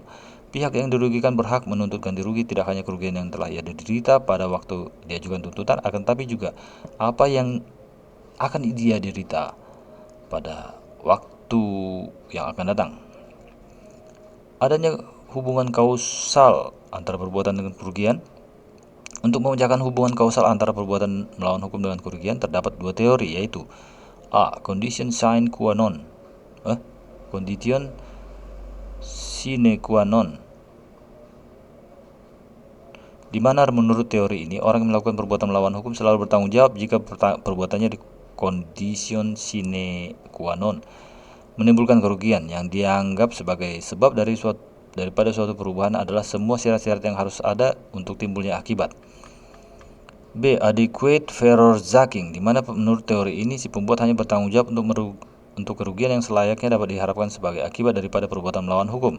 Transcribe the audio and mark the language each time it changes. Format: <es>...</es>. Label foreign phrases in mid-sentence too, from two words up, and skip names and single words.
<id>Pihak yang dirugikan berhak menuntut ganti rugi tidak hanya kerugian yang telah ia derita pada waktu diajukan tuntutan, akan tapi juga apa yang akan dia derita pada waktu yang akan datang. Adanya hubungan kausal antara perbuatan dengan kerugian. Untuk memecahkan hubungan kausal antara perbuatan melawan hukum dengan kerugian terdapat dua teori, yaitu A.</id> <la>Condition sine qua non, condition sine qua non,</la> <id>di mana menurut teori ini orang yang melakukan perbuatan melawan hukum selalu bertanggung jawab jika perbuatannya di</id> <la>condition sine qua non</la> <id>menimbulkan kerugian. Yang dianggap sebagai sebab daripada suatu perubahan adalah semua syarat-syarat yang harus ada untuk timbulnya akibat. B.</id> <nl>Adequate Verursaking,</nl> <id>di mana menurut teori ini si pembuat hanya bertanggung jawab untuk kerugian yang selayaknya dapat diharapkan sebagai akibat daripada perbuatan melawan hukum.</id>